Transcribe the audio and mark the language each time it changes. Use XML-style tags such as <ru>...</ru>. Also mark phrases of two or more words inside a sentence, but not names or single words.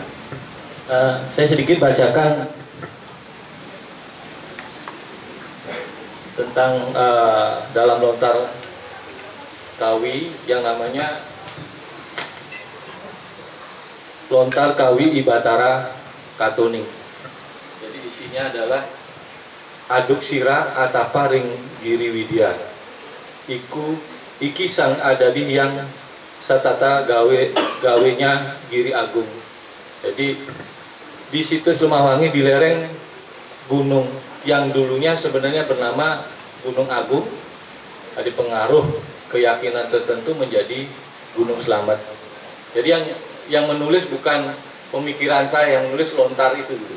<id>Saya sedikit bacakan tentang dalam lontar Kawi yang namanya Lontar Kawi Ibatara Katoning. Jadi di sini adalah</id> <kaw>aduk sira atapa ring giri widya. Iki sang adadi yang satata gawenya giri agung.</kaw> <id>Jadi di situs Lemah Wangi di lereng gunung yang dulunya sebenarnya bernama Gunung Agung, ada pengaruh keyakinan tertentu menjadi Gunung Slamet. Jadi yang menulis bukan pemikiran saya, yang menulis lontar itu dulu.</id>